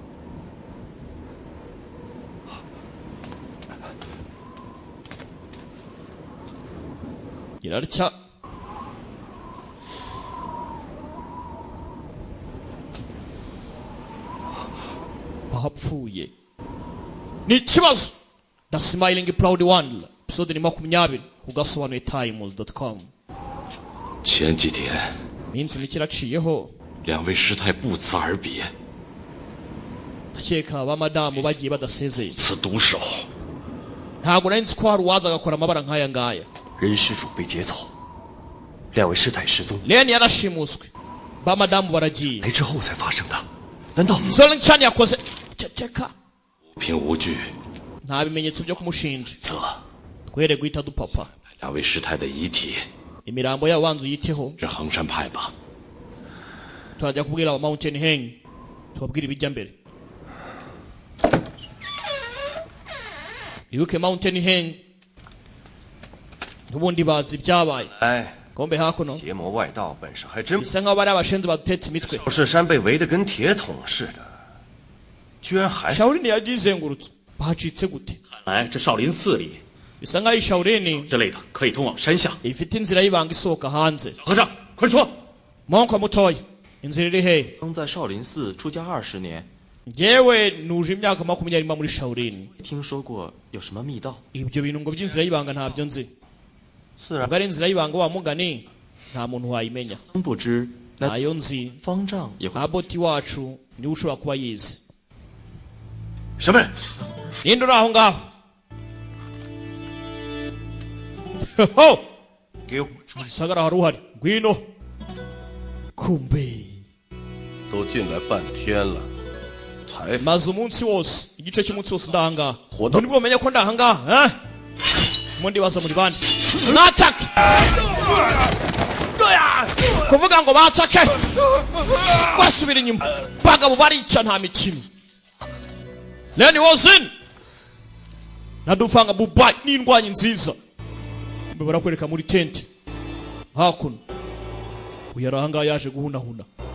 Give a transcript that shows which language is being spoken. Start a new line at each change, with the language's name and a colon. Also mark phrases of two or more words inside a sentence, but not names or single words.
Kinyarwanda: Girarcha bapfuye ni ikibazo The Smiling Proud One episode ni 20 kugasobanuye times.com
Chinese: 前几天
Kinyarwanda: minsi mikiraciyeho
Chinese: 两位师太不辞而别，
Kinyarwanda: akeka abamadamu bagiye badasezeye
Chinese: 此毒手
Kinyarwanda: ntabwo nari nzi ko hari uwaza agakora amabara nk'aya ngaya
Chinese: 任施主被劫走，两位师太失踪，
Kinyarwanda: Len yarashimuswe bamadamu baragiye
Chinese: 来之后才发生的。难道
Kinyarwanda: Zolan Chan yakoze ceceka
Chinese: 无凭无据
Kinyarwanda: nta bimenyetso byo kumushinja
Chinese: 则
Kinyarwanda: twere guhita dupapa
Chinese: 两位师太的遗体
Kinyarwanda: imirambo yabo banzu yiteho
Chinese: 是衡山派吧？
Kinyarwanda: turajya kubwira aba Mountain Heng tubabwira ibijya mbere ibuke Mountain Heng ubundi bazi ibyabaye
Chinese: 哎，
Kinyarwanda: kombe hakuno
Chinese: 邪魔外道本事还真不。
Kinyarwanda: bisa nkaho bari abashenzi badutetse imitwe
Chinese: 少室山被围得跟铁桶似的，居然还
Kinyarwanda: Shaolin yagizengurutse bacitse gute
Chinese: 看来这少林寺里
Kinyarwanda: bisa nkaho iyi Shaolin
Chinese: 之类的可以通往山下。
Kinyarwanda: ifite inzira y'ibanga isohoka hanze
Chinese: 和尚，快说！
Kinyarwanda: monko mutoya inzira iri hehe
Chinese: 曾在少林寺出家20年，
Kinyarwanda: njyewe nuje imyaka 20 muri Shaolin
Chinese: 听说过有什么密道？
Kinyarwanda: ibyo bintu ngo by'inzira y'ibanga ntabyo nzi
Chinese: 自然
Kinyarwanda: ubwo ari inzira y'ibanga wa mugani nta muntu wayimenya
Chinese: 真不知那
Kinyarwanda: ntayo nzi
Chinese: 方丈也会
Kinyarwanda: nta boti wacu niwe ushobora kuba yizi
Chinese: 什么人？
Kinyarwanda: ninde uri aho ngaho ho
Chinese: 给我出来！
Kinyarwanda: sagara hari uhari ngwino kumbe
Chinese: 都进来半天了，才
Kinyarwanda: maze umunsi wose igice cy'umunsi wose ndahangaha Hodo. nibwo bamenya ko ndahangaha mundi baza muri bande natake kuvuga ngo batake basubira inyuma bagabo barica nta mikino Leni wozin nadufanga bubai n'indwanyi nziza mbe barakwereka muri tente hakuno uyaranga yaje guhunahuna